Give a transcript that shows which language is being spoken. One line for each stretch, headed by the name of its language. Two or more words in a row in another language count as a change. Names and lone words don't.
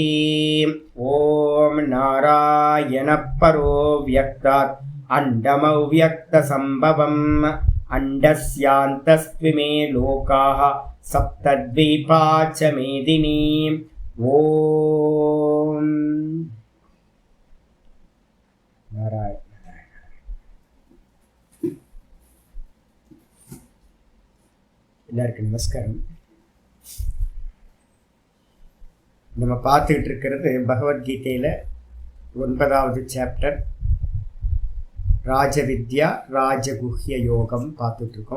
Sanskrit: ओम नारायण परो व्यक्तात् अंडमव्यक्तसंभवम् अंडस्यान्तस्त्विमे लोकाः सप्तद्वीपा च मेदिनी। ओम नारायण।
Tamil: எல்லாருக்கும் நமஸ்காரம். நம்ம பார்த்துக்கிட்டு இருக்கிறது பகவத்கீதையில் 9வது சாப்டர் ராஜவித்யா ராஜகுஹ்ய யோகம் பார்த்துட்ருக்கோம்.